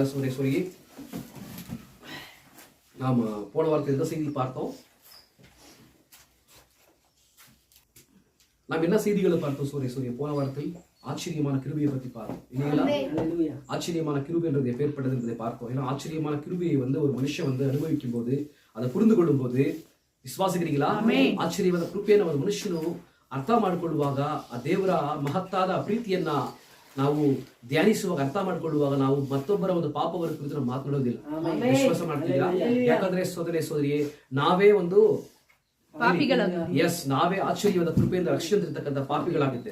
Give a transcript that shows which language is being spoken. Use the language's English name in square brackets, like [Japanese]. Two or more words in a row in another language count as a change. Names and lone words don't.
[Tamil] சோரி நாம போன வாரத்தில் எந்த செய்தி பார்த்தோம்? நாம் என்ன செய்திகளை பார்த்தோம்? சூரிய போன வாரத்தில் ஆச்சரியமான கிருபையை பத்தி பார்த்தோம் இல்லைங்களா? ஆச்சரியமான கிருபை என்றது எப்பேற்பட்டது என்பதை பார்த்தோம். ஏன்னா ஆச்சரியமான கிருபையை ஒரு மனுஷன் அனுபவிக்கும் போது, அதை புரிந்து கொள்ளும் போது, [Kannada] ವಿಶ್ವಾಸಿಗರಿಗಿಲ್ಲ ಆಶ್ಚರ್ಯವಾದ ಕೃಪೆಯನ್ನು ಒಂದು ಮನುಷ್ಯನು ಅರ್ಥ ಮಾಡಿಕೊಳ್ಳುವಾಗ ಆ ದೇವರ ಮಹತ್ತಾದ ಪ್ರೀತಿಯನ್ನ ನಾವು ಧ್ಯಾನಿಸುವಾಗ ಅರ್ಥ ಮಾಡಿಕೊಳ್ಳುವಾಗ ನಾವು ಮತ್ತೊಬ್ಬರ ಒಂದು ಪಾಪವರ ಕುರಿತು ನಾವು ಮಾತನಾಡೋದಿಲ್ಲ. ವಿಶ್ವಾಸ ಮಾಡ್ತೀರಾ? ಯಾಕಂದ್ರೆ ಸೋದರಿ ನಾವೇ ಒಂದು ನಾವೇ ಆಶ್ಚರ್ಯವಾದ ಕೃಪೆಯಿಂದ ರಕ್ಷಿಸಿರ್ತಕ್ಕಂಥ ಪಾಪಿಗಳಾಗಿದ್ದೇವೆ.